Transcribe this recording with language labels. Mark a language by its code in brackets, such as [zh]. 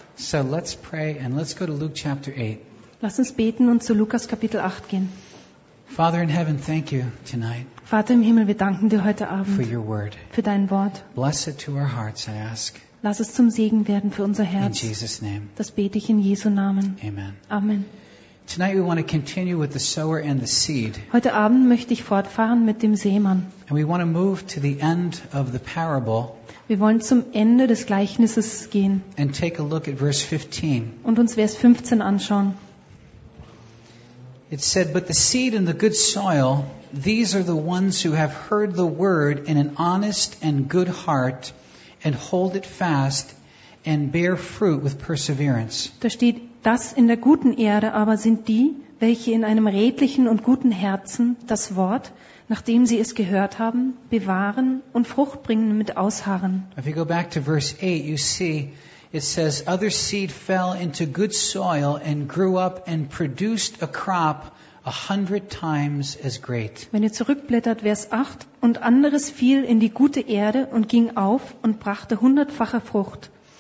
[en] So let's pray and let's go to Luke chapter 8. [de] Lass uns beten und zu Lukas Kapitel 8 gehen. [en] Father in heaven, thank you tonight. [de] Vater im Himmel, wir danken dir heute Abend [en] for your word. [de] Für dein Wort. [en] Bless it to our hearts, I ask. [de] Lass es zum Segen werden für unser Herz. [en] In Jesus' name. [de] Das bete ich in Jesu Namen. [en] Amen. [de] Amen. [en] Tonight we want to continue with the sower and the seed. [de] Heute Abend möchte ich fortfahren mit dem Sämann. [en] And we want to move to the end of the parable. [de] Wir wollen zum Ende des Gleichnisses gehen. [en] And take a look at verse 15. [de] Und uns Vers 15 anschauen. [en] It said, but the seed in the good soil, these are the ones who have heard the word in an honest and good heart and hold it fast and bear fruit with perseverance. [de] Da steht, das in der guten Erde aber sind die, welche in einem redlichen und guten Herzen das Wort, nachdem sie es gehört haben, bewahren und Frucht bringen mit Ausharren. [en] If you go back to verse 8, you see, it says, other seed fell into good soil and grew up and produced a crop 100 times as great. [de] Wenn ihr zurückblättert, Vers 8, und anderes fiel in die gute Erde und ging auf und brachte hundertfache Frucht.